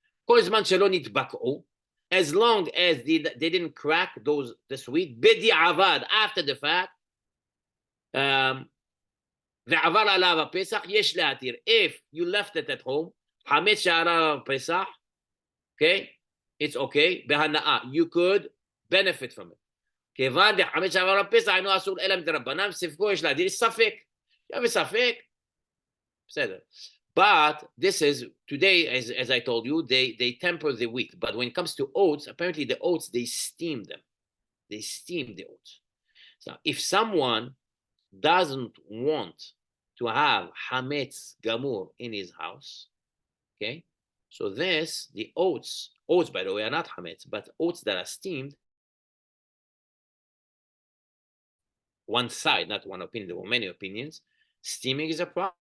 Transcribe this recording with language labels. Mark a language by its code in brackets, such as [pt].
[he] כל זמן שלא נתבקעו, [en] as long as they didn't crack the sweet, [he] בדיעבד, [en] after the fact, [he] ועבר עליו הפסח, יש להתיר. [en] If you left it at home, [he] חמץ שערה פסח, [en] okay, it's okay, בהנאה, you could benefit from it. [he] כיוון דחמץ שערה פסח, אינו אסור אלא מדרבנן, ספקו יש להדיר, ספק. [en] You have a ספק? [he] בסדר. [en] But this is, today, as I told you, they temper the wheat. But when it comes to oats, apparently the oats, they steam them. They steam the oats. So if someone doesn't want to have hametz gamur in his house, okay, so the oats, by the way, are not hametz, but oats that are steamed, one side, not one opinion, there were many opinions, steaming is a problem.